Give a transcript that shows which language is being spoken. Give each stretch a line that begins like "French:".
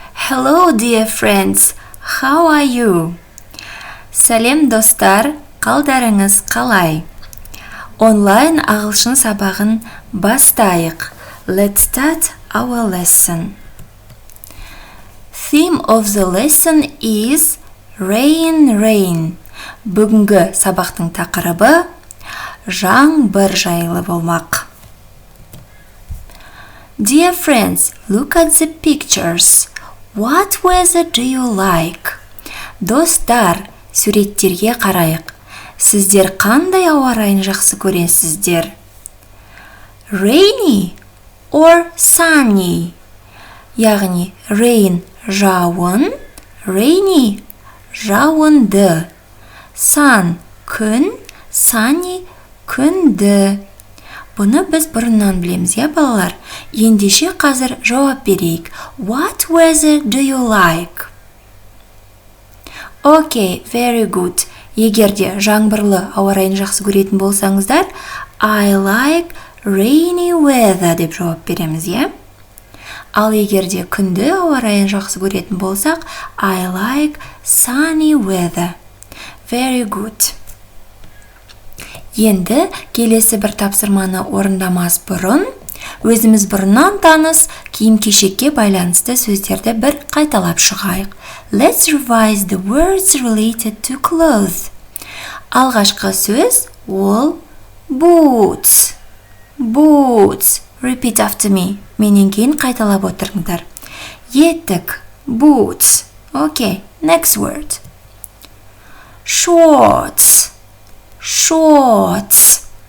English: Hello dear friends, how are you?
Kazakh: Сәлем достар, қалдарыңыз қалай? Онлайн ағылшын сабағын бастайық.
English: Let's start our lesson. Theme of the lesson is rain, rain.
Kazakh: Бүгінгі сабақтың тақырыбы жаңбыр жайлы болмақ.
English: Dear friends, look at the pictures. What weather do you like?
Kazakh: Достар, суреттерге қарайық. Сіздер қандай ауа райын жақсы көресіздер?
English: Rainy or sunny?
Kazakh: Яғни rain жауын, rainy жауынды. Sun күн, sunny күнді. Бұны біз бұрыннан білеміз, балалар? Ендеше қазір жауап берейік.
English: What weather do you like? Okay, very good.
Kazakh: Егерде жаңбырлы ауа райын жақсы көретін болсаңыздар,
English: I like rainy weather
Kazakh: деп жауап береміз, Ал егерде күнді ауа райын жақсы көретін болсақ,
English: I like sunny weather. Very good.
Kazakh: Енді келесі бір тапсырманы орындамас бұрын, өзіміз бұрыннан таныс киім-кешекке байланысты сөздерді бір қайталап шығайық.
English: Let's revise the words related to clothes.
Kazakh: Алғашқы сөз ол boots.
English: Boots. Repeat after me.
Kazakh: Менен кейін қайталап отырыңдар.
English: Етік. Boots. Okay. Next word. Shorts. Shorts.